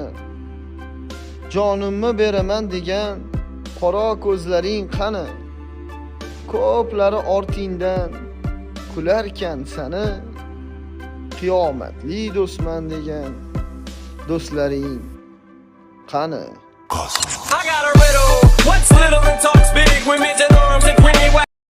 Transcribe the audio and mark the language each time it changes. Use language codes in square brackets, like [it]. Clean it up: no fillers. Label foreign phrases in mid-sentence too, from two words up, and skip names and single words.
[uz] Jonimni beraman degan qora ko'zlaring qani? Ko'plari ortingdan kularkan sani. Qiyomatli do'stman degan do'stlaring qani? [en] I got a riddle. What's little and talks big? Women's in arms and pretty white.